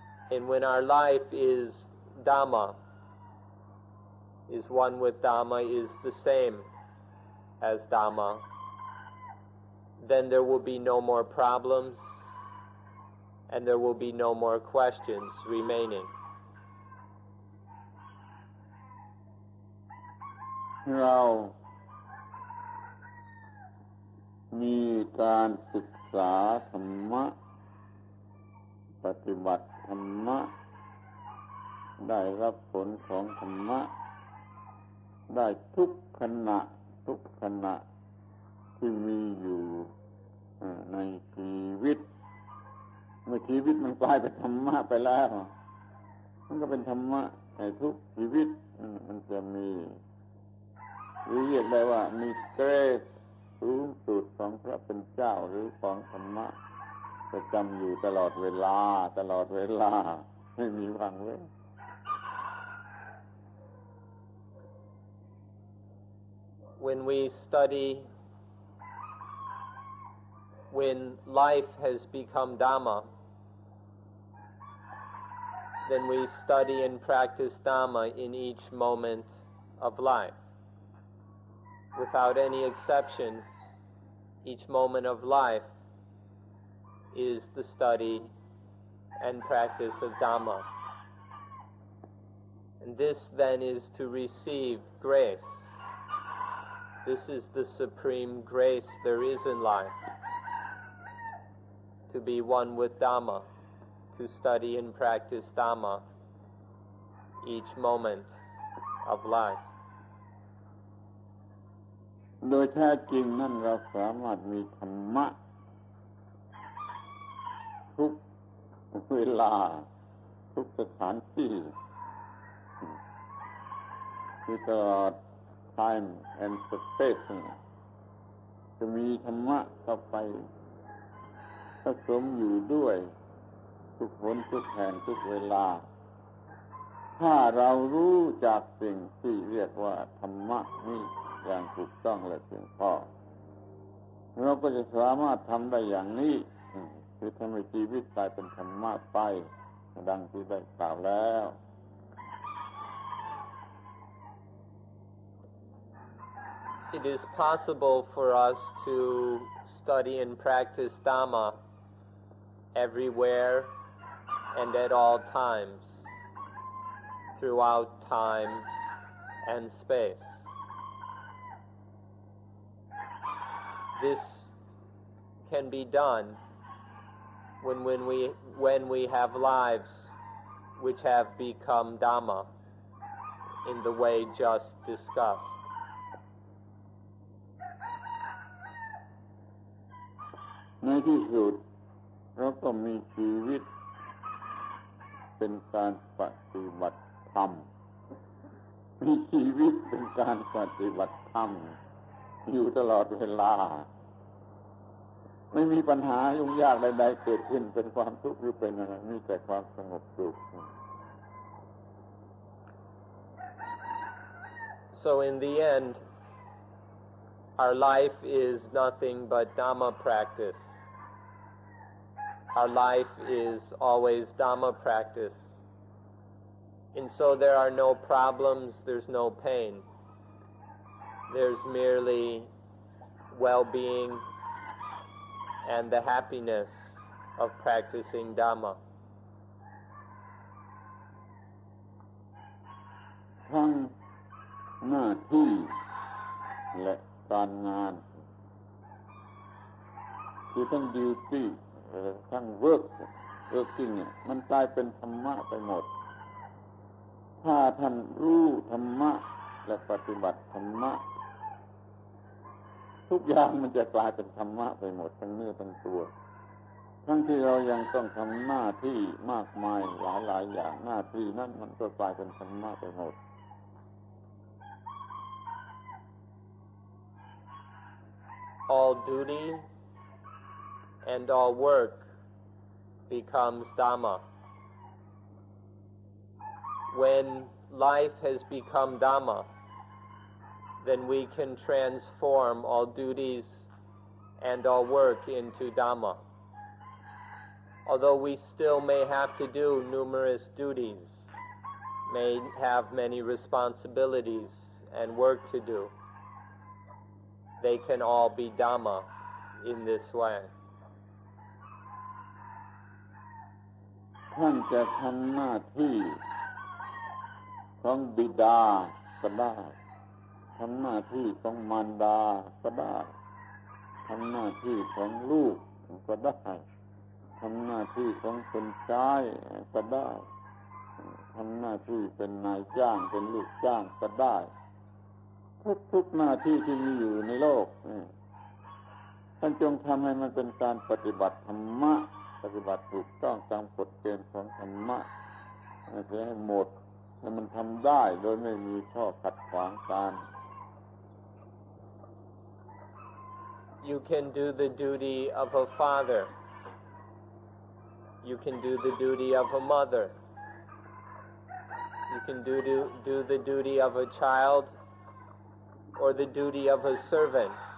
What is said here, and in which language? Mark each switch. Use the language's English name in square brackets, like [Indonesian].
[English] And when our life is Dhamma, is one with Dhamma, is the same as Dhamma, then there will be no more problems and there will be no more questions remaining. [Thai] เรามีการศึกษาธรรมะปฏิบัติธรรมะได้รับผลของธรรมะได้ทุกขณะที่มีอยู่ในชีวิตเมื่อชีวิตมันกลายเป็นธรรมะไปแล้วมันก็เป็นธรรมะในทุกชีวิตมันจะมี เรียกได้ว่ามีเกรดสูงสุดของพระเป็นเจ้าหรือของธรรมะประจำอยู่ตลอดเวลาไม่มีว่างเว้น [English] When we study, when life has become Dhamma, then we study and practice Dhamma in each moment of life. Without any exception, each moment of life is the study and practice of Dhamma. And this then is to receive grace. This is the supreme grace there is in life. To be one with Dhamma, to study and practice Dhamma each moment of life. [Thai] โดยแท้จริงนั่นเราสามารถมีธรรมะทุกเวลาทุกสถานที่คือตลอด [English] time and space [Thai] จะมีธรรมะเข้าไป ผสมอยู่ด้วยทุกหนทุกแห่งทุกเวลาถ้าเรารู้จักสิ่งที่เรียกว่าธรรมะนี่อย่างถูกต้องและเพียงพอเราก็จะสามารถทำได้อย่างนี้คือทำให้ชีวิตกลายเป็นธรรมะไปดังที่ได้กล่าวแล้ว [English] It is possible for us to study and practice Dhamma everywhere and at all times, throughout time and space. This can be done when we have lives which have become Dhamma in the way just discussed. [Thai] ในที่สุดเราก็มีชีวิตเป็นการปฏิบัติธรรมมีชีวิตเป็นการปฏิบัติธรรมอยู่ตลอดเวลาไม่มีปัญหายุ่งยากใดๆเกิดขึ้นเป็นความทุกข์หรือเป็นอะไรมีแต่ความสงบสุข [English] So in the end, our life is nothing but Dhamma practice. Our life is always Dhamma practice. And so there are no problems, there's no pain. There's merely well-being and the happiness of practicing Dhamma. [Thai] ทั้งหน้าที่และการงานคือทั้ง duty ทั้ง working เนี่ยมันกลายเป็นธรรมะไปหมดถ้าท่านรู้ธรรมะและปฏิบัติธรรมะ ทุกอย่างมันจะกลายเป็นธรรมะไปหมดทั้งเนื้อทั้งตัวทั้งที่เรายังต้องทำหน้าที่มากมายหลายอย่างหน้าที่นั้นมันก็กลายเป็นธรรมะไปหมด [English] All duty and all work becomes Dhamma. When life has become Dhamma, then we can transform all duties and all work into Dhamma. Although we still may have to do numerous duties, may have many responsibilities and work to do, they can all be Dhamma in this way. [Thai] ท่านจะทำหน้าที่ของบิดาก็ได้ทำหน้าที่ของมารดาก็ได้ทำหน้าที่ของลูกก็ได้ทำหน้าที่ของคนใช้ก็ได้ทำหน้าที่เป็นนายจ้างเป็นลูกจ้างก็ได้ทุกหน้าที่ที่มีอยู่ในโลก ท่านจงทำให้มันเป็นการปฏิบัติธรรมะปฏิบัติถูกต้องตามกฎเกณฑ์ของธรรมะให้หมดให้มันทำได้โดยไม่มีข้อขัดขวางกัน [English] You can do the duty of a father. You can do the duty of a mother. You can do the duty of a child or the duty of a servant.